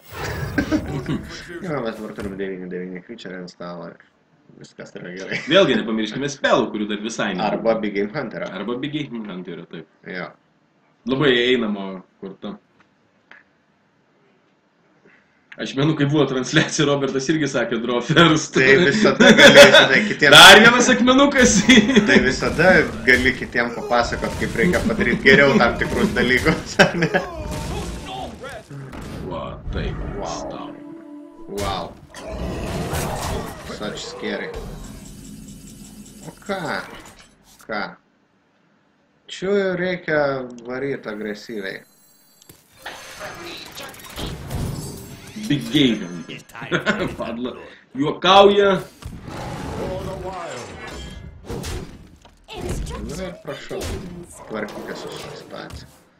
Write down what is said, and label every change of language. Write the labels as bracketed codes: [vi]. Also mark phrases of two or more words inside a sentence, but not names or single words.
[lt] Jo, mes dabar turim 9 creature ant stalo ir viskas yra gerai. Vėlgi nepamirškime spėlų, kurių dar visai ne. Arba Big Game Hunter'ą. Arba Big Game Hunter'ą, taip. Jo. Labai einamo korta. Aš menu, kai buvo transliacija, Robertas irgi sakė [en] draw first. [lt] Tai visada gali kitiems... Dar vienas akmenukas. Tai visada gali kitiems papasakot, kaip reikia padaryti geriau tam tikrus dalykus, ar ne? Va, taip. [en] Wow. Such scary. [lt] O ką? Čia reikia varyti agresyviai. Big Game. Padla. Juokauja. Na ir prašau, tvarkykės su šitą situaciją.